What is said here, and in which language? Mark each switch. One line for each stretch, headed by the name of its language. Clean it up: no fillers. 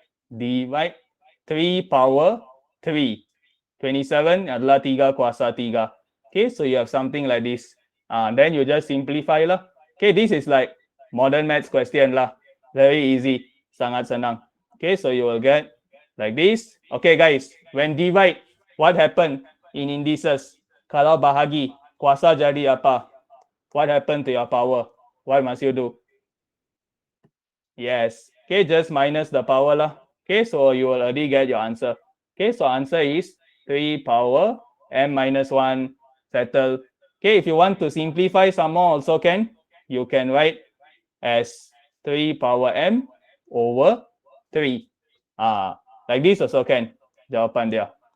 English: Divide 3 power 3.
Malay: 27 adalah 3 kuasa 3.
English: Okay, so you have something like this. Then you just simplify lah. Okay, this is like modern maths question lah. Very easy.
Malay: Sangat senang.
English: Okay, so you will get like this. Okay, guys, when divide, what happened in indices?
Malay: Kalau bahagi, kuasa jadi apa?
English: What happened to your power? What must you do? Yes. Okay, just minus the power lah. Okay, so you will already get your answer. Okay, so answer is 3 power m minus 1. Settle. Okay, if you want to simplify some more also can. You can write as 3 power m over 3. Like this also can.
Malay: Jawapan dia.